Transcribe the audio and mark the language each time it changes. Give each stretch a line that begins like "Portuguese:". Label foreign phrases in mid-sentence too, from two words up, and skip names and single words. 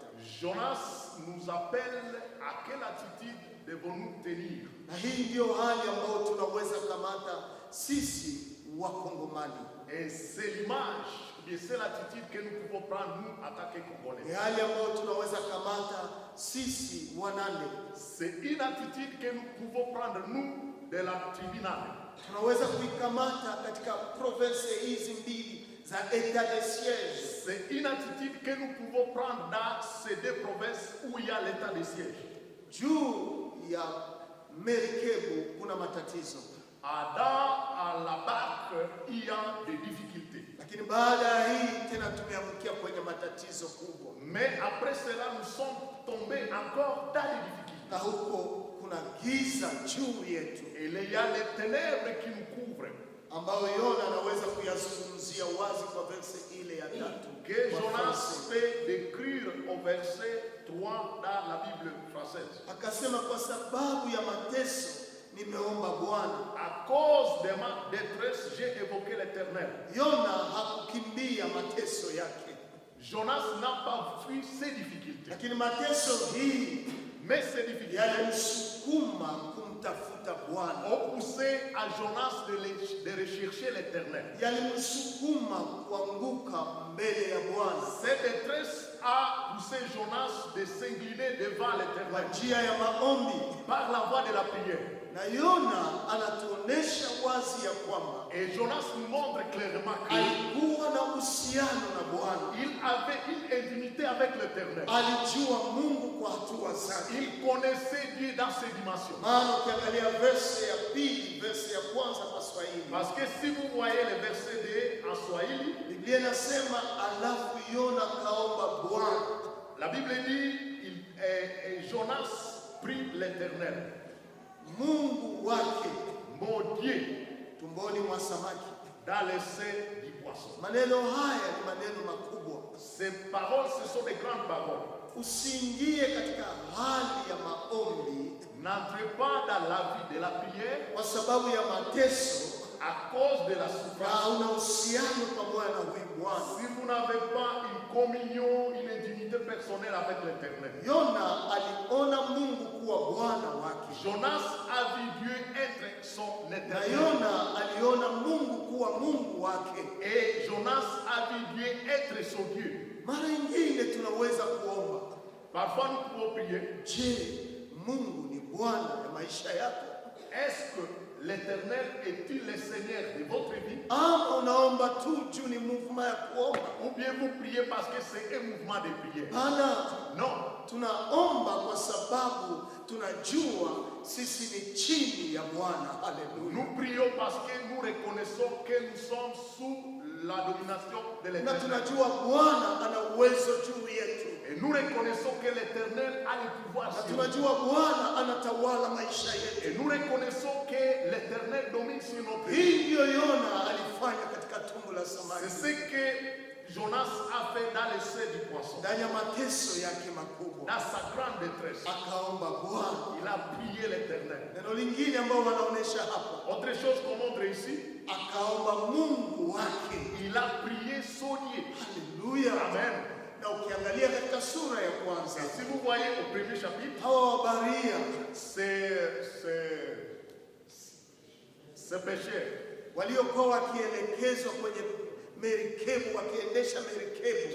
French: Jonas nous appelle à quelle attitude devons-nous tenir?
Swahili: na hii ndio hali ambayo tunaweza kamata sisi Wakongomani.
French: Et c'est l'image et c'est l'attitude que nous pouvons prendre nous en tant que
Swahili: Ni
French: Congolais.
Swahili: hali ambayo tunaweza kamata sisi Wanande.
French: C'est une attitude que nous pouvons prendre nous de la tribunale.
Swahili: Tunaweza kuikamata katika province hizi mbili za
French: etat de siege. C'est une attitude que nous pouvons prendre dans ces deux provinces où il y a l'état de siège.
Swahili: Juu ya merikebu kuna matatizo,
French: Dans la barque, il y a des difficultés.
Swahili: lakini baada ya hii tena tumeangukia kwenye matatizo kubwa,
French: Mais après cela, nous sommes tombés encore dans les difficultés.
Swahili: na huko kuna giza juu yetu
French: Et il y a les ténèbres qui nous couvrent.
Swahili: ambayo Yona anaweza kuyazungumzia wazi kwa verse ile ya tatu
French: Que
Swahili: kwa
French: Jonas Francais. peut décrire au verset 3 dans la Bible française.
Swahili: Akasema, kwa sababu ya mateso nimeomba Bwana.
French: À cause de ma détresse, j'ai évoqué l'Éternel.
Swahili: Yona hakukimbia mateso yake,
French: Jonas n'a pas fui ses difficultés.
Swahili: lakini mateso hii
French: Mais ces difficultés
Swahili: yalimsukuma kumtafuta Bwana,
French: ont poussé à Jonas de rechercher l'Éternel.
Swahili: yalimsukuma kuanguka mbele ya Bwana
French: Cette détresse a poussé Jonas de s'incliner devant
Swahili: kwa
French: l'Éternel
Swahili: njia ya maombi.
French: par la voie de la prière.
Swahili: Na Yona anatuonesha wazi ya kwamba
French: Et Jonas nous montre clairement
Swahili: alikuwa na uhusiano na Bwana.
French: qu'il avait une intimité avec l'Éternel.
Swahili: Alijua Mungu kwa hatua zake.
French: Il connaissait Dieu dans ses dimensions.
Swahili: Maana ukiangalia verse ya pili, verse ya kwanza kwa Swahili,
French: Parce que si vous voyez le verset 2 en Swahili,
Swahili: Biblia inasema alafu Yona kaomba Bwana.
French: la Bible dit Jonas prie l'Éternel.
Swahili: Mungu wake
French: Mon Dieu,
Swahili: tumboni mwa samaki.
French: dans le sein du poisson.
Swahili: Maneno haya ni maneno makubwa.
French: Ces paroles, ce sont des grandes paroles.
Swahili: Usiingie katika hali ya maombi
French: N'entrez pas dans la vie de la prière
Swahili: kwa sababu ya mateso
French: à cause de la
Swahili: na
French: souffrance.
Swahili: hauna uhusiano pamoja na huyu Bwana.
French: Si vous n'avez pas une communion, une intimité personnelle avec l'Éternel.
Swahili: Yona aliona Mungu kuwa Bwana wake.
French: Jonas a vu Dieu être son
Swahili: Na
French: Éternel.
Swahili: Yona aliona Mungu kuwa Mungu wake.
French: Et Jonas a vu Dieu être son Dieu.
Swahili: Mara nyingine tunaweza kuomba,
French: Parfois nous pouvons prier.
Swahili: je, Mungu ni Bwana ya maisha yako?
French: Est-ce que l'Éternel est-il le Seigneur de votre vie?
Swahili: Ama unaomba tu juu ni mouvement ya kuomba?
French: Ou bien vous priez parce que c'est un mouvement de prière?
Swahili: Hana,
French: Non.
Swahili: tunaomba kwa sababu tunajua sisi ni chini ya Bwana. Haleluya.
French: Nous prions parce que nous reconnaissons que nous sommes sous la domination de
Swahili: Na
French: l'Éternel.
Swahili: tunajua Bwana ana uwezo juu yetu.
French: Et nous reconnaissons que l'Éternel a le pouvoir
Swahili: Na
French: sur nous.
Swahili: tunajua Bwana anatawala maisha yetu.
French: Et nous reconnaissons que l'Éternel domine sur notre vie.
Swahili: Hii ndiyo Yona alifanya katika tumbo la
French: C'est
Swahili: samaki.
French: ce que Jonas a fait dans le sein du poisson.
Swahili: Ndani ya mateso yake makubwa
French: Dans sa grande détresse,
Swahili: akaomba Bwana.
French: il a prié l'Éternel.
Swahili: Neno lingine ambao wanaonesha hapa,
French: Autre chose qu'on montre ici,
Swahili: akaomba Mungu wake.
French: il a prié son Dieu.
Swahili: Haleluya. Amen. Na ukiangalia katika sura ya kwanza,
French: Et si vous voyez au premier chapitre,
Swahili: hawa Wabaria
French: ces pécheurs
Swahili: waliokuwa wakielekezwa kwenye merikebu, wakiendesha merikebu,